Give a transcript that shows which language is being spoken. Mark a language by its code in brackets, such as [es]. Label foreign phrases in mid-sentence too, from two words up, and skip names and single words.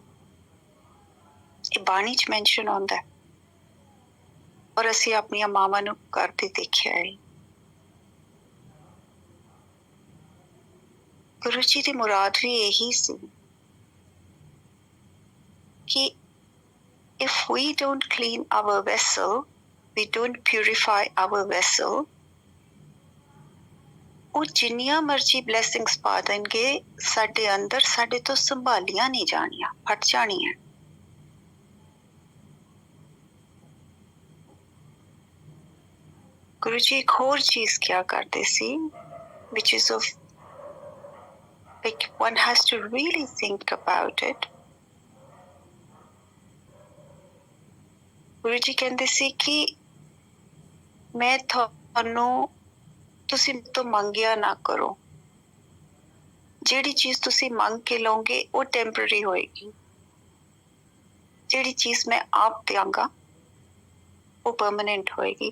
[pa] ਇਹ ਬਾਣੀ ਚ ਮੈਂਸ਼ਨ ਆਉਂਦਾ ਹੈ ਔਰ ਅਸੀਂ ਆਪਣੀਆਂ ਮਾਵਾਂ ਨੂੰ ਕਰਦੇ ਦੇਖਿਆ ਹੈ। ਗੁਰੂ ਜੀ ਦੀ ਮੁਰਾਦ ਵੀ ਇਹੀ ਸੀ ਕਿ [en] if we don't clean our vessel, we don't purify our vessel, [pa] ਉਹ ਜਿੰਨੀਆਂ ਮਰਜ਼ੀ ਬਲੈਸਿੰਗਸ ਪਾ ਦੇਣਗੇ ਸਾਡੇ ਅੰਦਰ, ਸਾਡੇ ਤੋਂ ਸੰਭਾਲੀਆਂ ਨਹੀਂ ਜਾਣੀਆਂ, ਫਟ ਜਾਣੀਆਂ। ਗੁਰੂ ਜੀ ਇੱਕ ਹੋਰ ਚੀਜ਼ ਕਿਆ ਕਰਦੇ ਸੀ, [en] which is of like one has to really think about it। [pa] ਗੁਰੂ ਜੀ ਕਹਿੰਦੇ ਸੀ ਕਿ ਮੈਂ ਤੁਹਾਨੂੰ, ਤੁਸੀਂ ਮੇਰੇ ਤੋਂ ਮੰਗਿਆ ਨਾ ਕਰੋ। ਜਿਹੜੀ ਚੀਜ਼ ਤੁਸੀਂ ਮੰਗ ਕੇ ਲਓਗੇ ਉਹ ਟੈਂਪਰਰੀ ਹੋਏਗੀ, ਜਿਹੜੀ ਚੀਜ਼ ਮੈਂ ਆਪ ਦਿਆਂਗਾ ਉਹ ਪਰਮਾਨੈਂਟ ਹੋਏਗੀ।